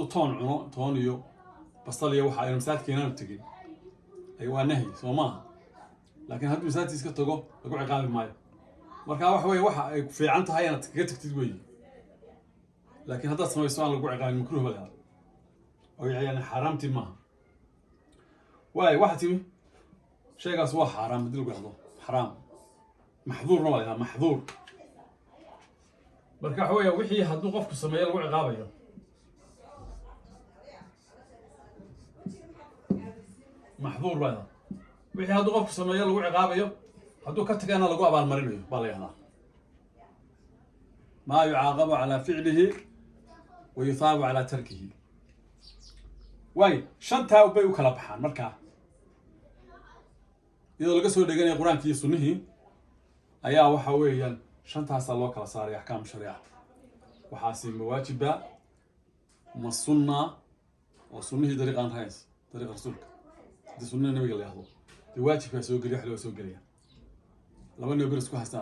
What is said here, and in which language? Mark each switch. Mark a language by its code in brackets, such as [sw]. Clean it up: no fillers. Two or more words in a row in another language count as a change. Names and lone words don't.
[so] toon cuno toon iyo basal iyo waxa aynu masaajidka inaanu tegin waa nahyi soo maaha laakiin hadduu masaajidka iska tago lagu ciqaabi maayo marka waxa weye waxa ay fiican tahay inaad kaga tagtid weyi laakiin haddaad samayso aan lagu ciqaabin makruuh ba lahaa oo yani xaaraamtii maaha waayo waxa timi shaygaas waa xaaraam haddii lagu yahdo [ar] حرام محظور نوع يعني محظور [so] marka waxa weeye wixii hadduu qofku sameeyo lagu ciqaabayo محظور baa wixii hadduu qofku sameeyo lagu ciqaabayo hadduu ka tagana lagu abaalmarinayo baa la yihahdaa [ar] ما يعاقب على فعله ويثاب على تركه واي [so] shantaa bay u kala baxaan marka iyadoo laga soo dheganaya qur-aankii iyo sunnihii ayaa waxa weeyaan shantaasaa loo kala saaray axkaam shariica waxaasi ma waajiba ma sunna oo sunnihii dariiqaan rahays dariiqa rasuulka haddii sunnaha nabiga la yahdo dee waajibkaa soo geliya wax loo soo gelaya laba nin bir isku haystaan